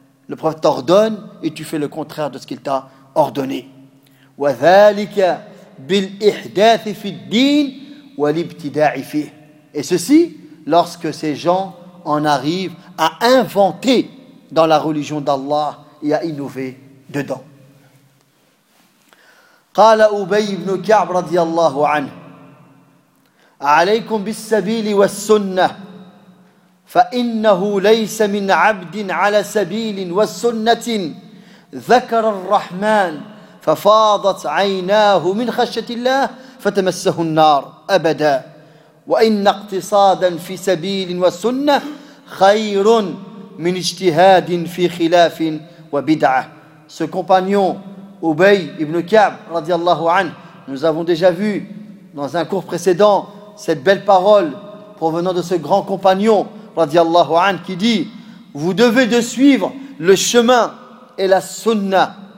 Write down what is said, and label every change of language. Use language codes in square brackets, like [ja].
[fr] Le prophète t'ordonne et tu fais le contraire de ce qu'il t'a ordonné. [ar] وَذَلِكَ بِالْإِحْدَاثِ فِي الدِّينِ وَلِبْتِدَاعِ فِيهِ. [fr] Et ceci, lorsque ces gens en arrivent à inventer dans la religion d'Allah et à innover dedans. [ar] قال أبي بن كعب رضي الله عنه عليكم بالسبيل والسنة فإنه ليس من عبد على سبيل والسنة ذكر الرحمن ففاضت عيناه من خشية الله فتمسه النار أبدا وإن اقتصادا في سبيل والسنة خير من اجتهاد في خلاف وبدعة. [fr] Ce compagnon Ubay ibn Ka'b, radiallahu anhu, nous avons déjà vu dans un cours précédent cette belle parole provenant de ce grand compagnon, radiallahu anhu, qui dit, vous devez de suivre le chemin et la sunna,